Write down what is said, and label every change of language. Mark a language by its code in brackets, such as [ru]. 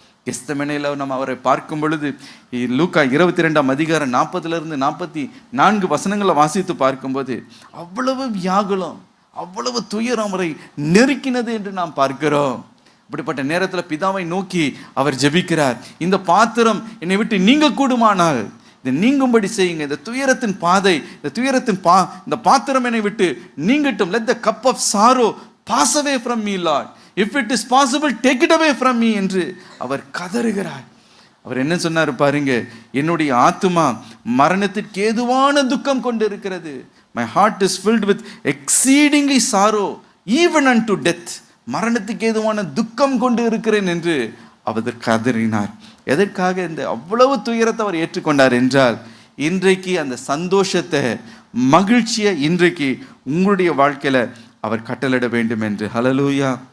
[ta] கெத்செமனேல நம்ம அவரை பார்க்கும் பொழுது லூக்கா 22 அதிகாரம் 40-44 வாசித்து பார்க்கும்போது அவ்வளவு வியாகுலம், அவ்வளவு துயரம் அவரை நெருக்கினது என்று நாம் பார்க்கிறோம். இப்படிப்பட்ட நேரத்தில் பிதாவை நோக்கி அவர் ஜெபிக்கிறார், இந்த பாத்திரம் என்னை விட்டு நீங்க கூடுமானால் இதை நீங்கும்படி செய்யுங்க. இந்த துயரத்தின் பாதை, இந்த பாத்திரம் என்னை விட்டு நீங்கட்டும். [en] let the cup of sorrow pass away from me, Lord. if it is possible, take it away from me [ta] என்று அவர் கதறுகிறார். அவர் என்ன சொன்னார் பாருங்க, என்னுடைய ஆத்துமா மரணத்திற்கு ஏதுவான துக்கம் கொண்டு இருக்கிறது. [en] my heart is filled with exceedingly sorrow even unto death. [ta] மரணத்துக்கு ஏதுவான துக்கம் கொண்டு இருக்கிறேன் என்று அவர் கதறினார். எதற்காக இந்த அவ்வளவு துயரத்தை அவர் ஏற்றுக்கொண்டார் என்றால், இன்றைக்கு அந்த சந்தோஷத்தை, மகிழ்ச்சியை இன்றைக்கு உங்களுடைய வாழ்க்கையில அவர் கட்டளிட வேண்டும் என்று. ஹல்லேலூயா.